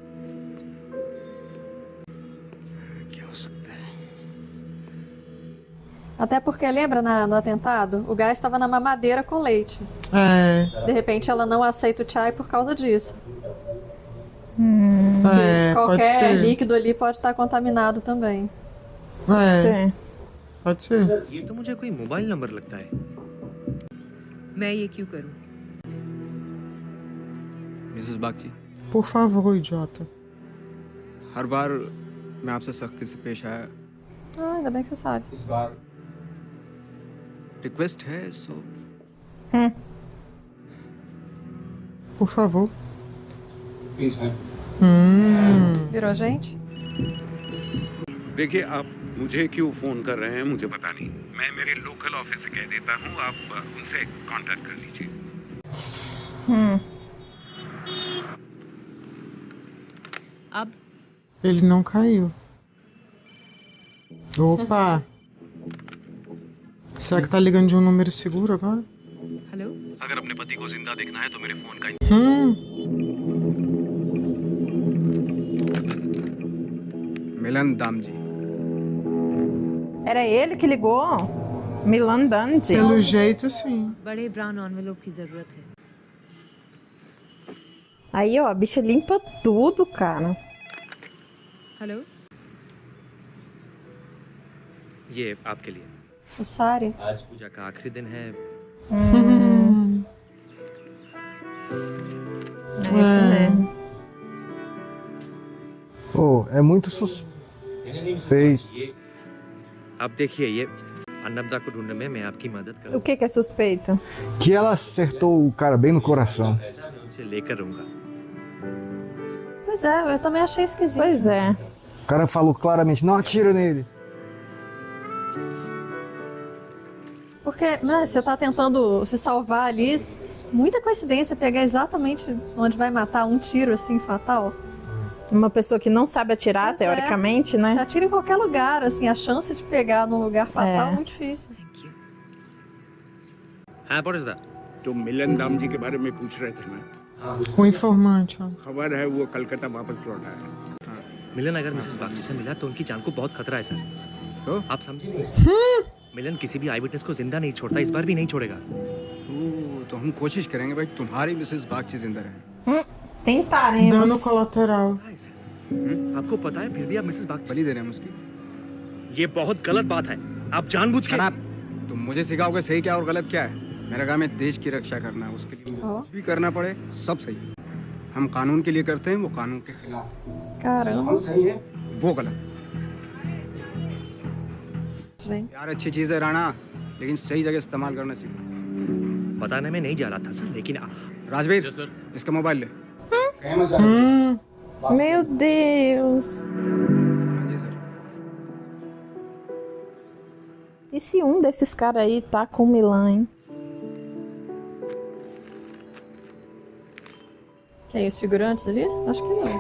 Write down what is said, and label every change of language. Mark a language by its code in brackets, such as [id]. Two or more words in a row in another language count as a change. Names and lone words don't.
[pt] Até porque, lembra no atentado? O gás estava na mamadeira com leite. De repente ela não aceita o chai por causa disso. Qualquer líquido ali pode estar contaminado também. Pode ser. [hi] ये तो मुझे कोई मोबाइल नंबर लगता है मैं ये क्यों करूं मिसेस बागची [pt] Por favor, idiota. [hi] हर बार मैं आपसे सख्ती से पेश आया [pt] Ah, ainda bem que você sabe. [hi] इस बार रिक्वेस्ट है सो [pt] Por favor. [hi] प्लीज है [pt] Virou gente? [hi] देखिए आप मुझे क्यों फोन कर रहे हैं मुझे पता नहीं मैं मेरे [en] local office [hi] से कह देता हूँ आप उनसे कांटेक्ट कर लीजिए अब [pt] Ele não caiu. Opa! Será que tá ligando de um número seguro agora? [hi] हेलो अगर अपने पति को जिंदा देखना है तो मेरे फोन का मिलन दामजी [pt] Era ele que ligou? Milan Dante. Pelo jeito, sim. [hi] बड़े [en] brown envelope [hi] की जरूरत है [pt] Aí, ó, a bicha limpa tudo, cara. [hi] हेलो ये आपके लिए [pt] O Sari. [hi] आज पूजा का आखिरी दिन है [pt] É isso mesmo. Pô, é muito suspeito. [hi] आप देखिए ये अन्नपदा को ढूंढने में मैं आपकी मदद [pt] O que é suspeito? Que ela acertou o cara bem no coração. [hi] करूंगा उनसे लेकर रहूंगा [pt] Pois é, eu também achei esquisito. Pois é. O cara falou claramente, não atira nele. Porque, né, você tá tentando se salvar ali. Muita coincidência pegar exatamente onde vai matar um tiro assim fatal. Uma pessoa que não sabe atirar, Pois teoricamente, Você né? atira em qualquer lugar, assim, a chance de pegar num lugar fatal é muito difícil. [hi] हाँ परिश्ता तो मिलन दाम जी के बारे में पूछ रहे थे ना [pt] O informante, ó. [hi] खबर है वो कलकत्ता वापस लौटा है मिलन अगर मिसेस बागची से मिला तो उनकी जान को बहुत खतरा है सर आप समझे नहीं मिलन किसी भी [en] eye witness [hi] को जिंदा नहीं छोड़ता इस बार भी नहीं छोड़ेगा तो हम कोशिश करेंगे भाई तुम्हारी मिसेस बागची जिंदा रहे [pt] Tentaremos. Dano colateral. [hi] आपको पता है फिर भी आप मिसेस बागची बलि दे रहे हैं हम उसकी ये बहुत गलत बात है आप जानबूझ के तुम मुझे सिखाओगे सही क्या और गलत क्या है? मेरा काम है देश की रक्षा करना, उसके लिए मुझे कुछ भी करना पड़े सब सही है। हम कानून के लिए करते हैं, वो कानून के खिलाफ। [pt] Caramba. [hi] सही है, वो गलत। यार अच्छी चीज है राणा, लेकिन सही जगह इस्तेमाल करना सीखो। बताने में नहीं जा रहा था सर, लेकिन राजवीर, इसका मोबाइल ले। [pt] Meu Deus. E se desses caras aí tá com o Milan, hein? Quem? Os figurantes ali? Acho que não.